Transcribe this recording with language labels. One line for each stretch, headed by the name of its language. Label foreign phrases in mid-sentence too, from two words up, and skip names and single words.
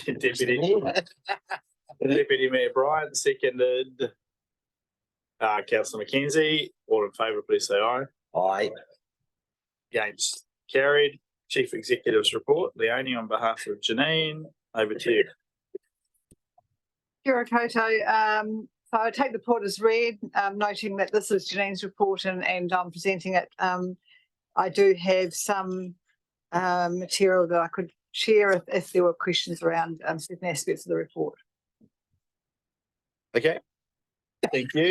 English: Deputy Mayor Bryant, seconded. Councillor McKenzie, all in favour, please say aye. Aye. Against, carried. Chief Executive's report. Leonie, on behalf of Janine, over to you.
Māori: Kia ora koutou.
English: So I take the report as read, noting that this is Janine's report and I'm presenting it. I do have some material that I could share if there were questions around certain aspects of the report. Okay, thank you.